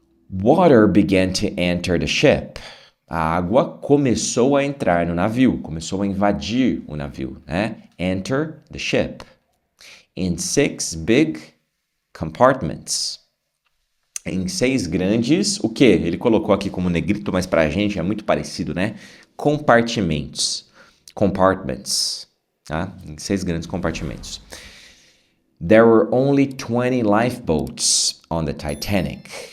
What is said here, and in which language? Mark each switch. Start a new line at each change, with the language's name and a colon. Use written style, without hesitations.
English: Water began to enter the ship.
Portuguese: A água começou a entrar no navio, começou a invadir o navio, né?
English: Enter the ship. In 6 big compartments.
Portuguese: Em 6 grandes, o quê? Ele colocou aqui como negrito, mas pra gente é muito parecido, né? Compartimentos. compartments, tá? Em 6 grandes compartimentos.
English: There were only 20 lifeboats on the Titanic.